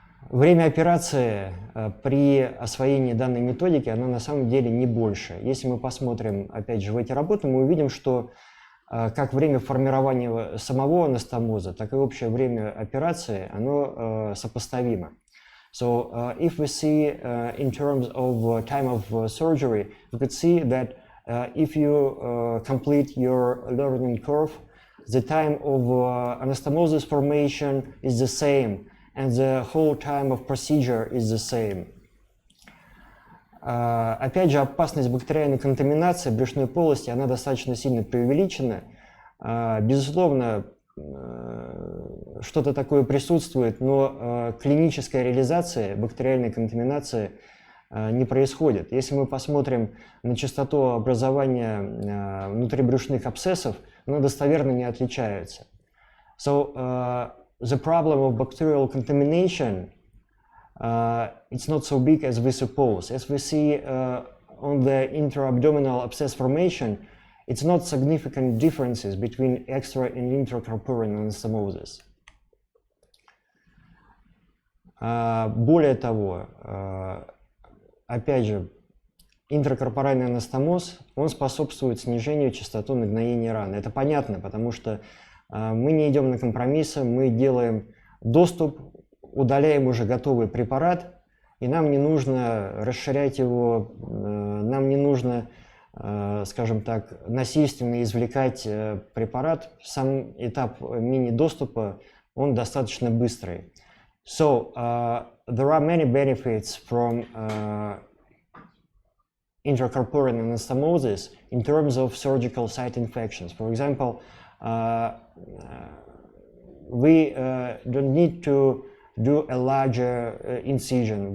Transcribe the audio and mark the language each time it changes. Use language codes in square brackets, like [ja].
[ru] Время операции при освоении данной методики, оно на самом деле не больше. Если мы посмотрим, опять же, в эти работы, мы увидим, что как время формирования самого анастомоза, так и общее время операции, оно сопоставимо. [en] So if we see in terms of time of surgery, we could see that if you complete your learning curve, the time of anastomosis formation is the same, and the whole time of procedure is the same. [ru] Опять же, опасность бактериальной контаминации брюшной полости, она достаточно сильно преувеличена. Безусловно, что-то такое присутствует, но клиническая реализация бактериальной контаминации не происходит. Если мы посмотрим на частоту образования внутрибрюшных абсцессов, она достоверно не отличается. [en] So the problem of bacterial contamination, it's not so big as we suppose. As we see on the intra-abdominal abscess formation, it's not significant differences between extra and intracorporeal anastomosis. [ru] Более того, опять же, интракорпоральный анастомоз, он способствует снижению частоты нагноения раны. Это понятно, потому что мы не идем на компромиссы, мы делаем доступ, удаляем уже готовый препарат, и нам не нужно расширять его, нам не нужно, скажем так, насильственно извлекать препарат. Сам этап мини-доступа, он достаточно быстрый. [en] So, there are many benefits from intracorporeal anastomosis in terms of surgical site infections. For example, we don't need to do a larger incision.